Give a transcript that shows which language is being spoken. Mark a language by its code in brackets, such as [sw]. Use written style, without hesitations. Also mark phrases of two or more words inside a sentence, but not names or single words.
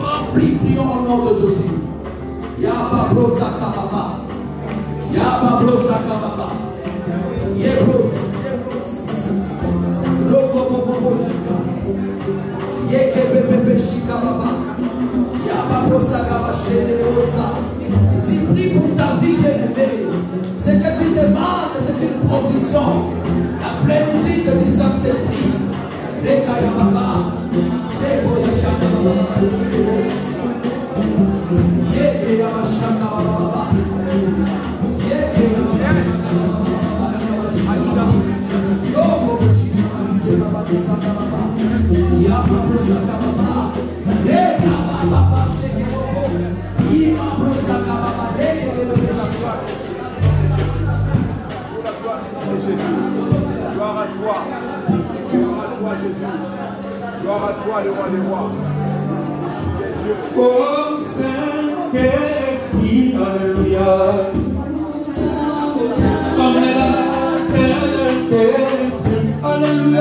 [fr] rempli. Prions au nom de Jésus. Yaba brosaka baba. Yaba brosaka baba. Yebros. Logo bobo shika. Yeke bebe shika baba. Yaba brosaka baba chénérosa. Tu pries pour ta vie bien-aimée. Ce que tu demandes, c'est une provision. La plénitude du Saint-Esprit. Rekaya baba. Rebo yashaka baba. Yeke yashaka baba. Yeke yashaka baba. Yoko shika baba. Saka baba. Yaba brosaka baba. Reka baba sheke baba. Ima brosaka baba. Reke bebe shika. Gloire à toi. Gloire à toi, Jésus. Gloire à toi, le roi des rois. Oh Saint-Esprit, alléluia. Saint-Esprit, alléluia.